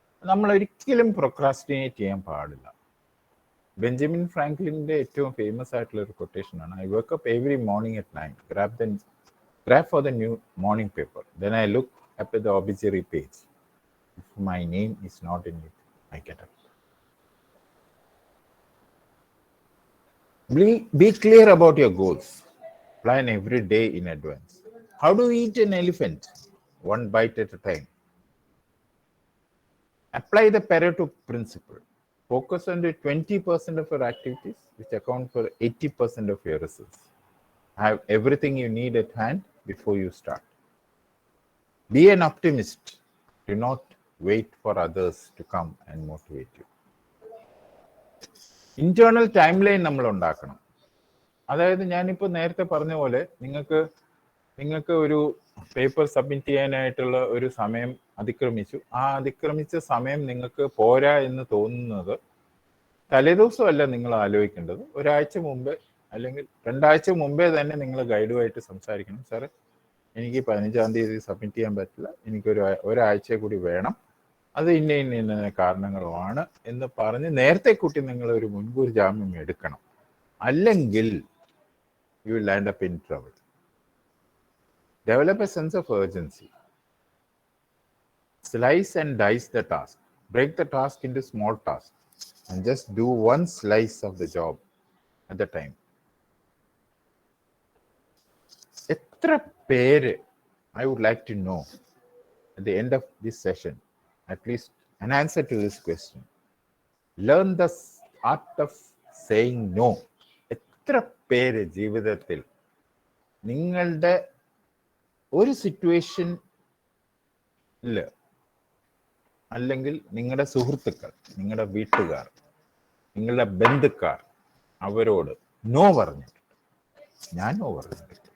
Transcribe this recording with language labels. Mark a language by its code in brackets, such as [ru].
[ml] നമ്മൾ ഒരിക്കലും പ്രൊക്രാസ്റ്റിനേറ്റ് ചെയ്യാൻ പാടില്ല. ബെഞ്ചമിൻ ഫ്രാങ്ക്ലിൻ്റെ ഏറ്റവും ഫേമസ് ആയിട്ടുള്ള ഒരു കൊട്ടേഷൻ ആണ്, [en] I work up every morning at 9, grab for the new morning paper, then I look up at the obituary page. If my name is not in it, I get up. Be clear about your goals. Plan every day in advance. How do you eat an elephant? One bite at a time. Apply the Pareto principle. Focus on the 20% of your activities which account for 80% of your results. Have everything you need at hand before you start. Be an optimist. Do not wait for others to come and motivate you. [ml] Internal time line നമ്മൾ ഉണ്ടാക്കണം. അതായത് ഞാനിപ്പോൾ നേരത്തെ പറഞ്ഞ പോലെ നിങ്ങൾക്ക് ഒരു paper submit ചെയ്യാനായിട്ടുള്ള ഒരു സമയം അതിക്രമിച്ചു. ആ അതിക്രമിച്ച സമയം നിങ്ങൾക്ക് പോരാ എന്ന് തോന്നുന്നത് തലേദിവസമല്ല നിങ്ങൾ ആലോചിക്കേണ്ടത്, ഒരാഴ്ച മുമ്പേ അല്ലെങ്കിൽ 2 ആഴ്ച മുമ്പേ തന്നെ നിങ്ങൾ ഗൈഡുമായിട്ട് സംസാരിക്കണം. സാറ് എനിക്ക് 15-ാം തീയതി സബ്മിറ്റ് ചെയ്യാൻ പറ്റില്ല, എനിക്കൊരു ഒരാഴ്ച കൂടി വേണം, അത് ഇന്ന കാരണങ്ങളുമാണ് എന്ന് പറഞ്ഞ് നേരത്തെ കൂട്ടി നിങ്ങൾ ഒരു മുൻകൂർ ജാമ്യം എടുക്കണം. [en] അല്ലെങ്കിൽ you will land up in trouble. Develop a sense of urgency. Slice and dice the task. Break the task into small tasks and just do one slice of the job at the time. [ml] എത്ര പേര്, [en] I would like to know at the end of this session, at least an answer to this question. Learn the art of saying no. [ml] എത്ര പേര് ജീവിതത്തിൽ നിങ്ങളുടെ ഒരു situation അല്ലെങ്കിൽ നിങ്ങളുടെ സുഹൃത്തുക്കൾ, നിങ്ങളുടെ വീട്ടുകാർ, നിങ്ങളുടെ ബന്ധുക്കാർ അവരോട് നോ പറഞ്ഞിട്ടുണ്ട്? ഞാൻ നോ പറഞ്ഞിട്ടുണ്ട്.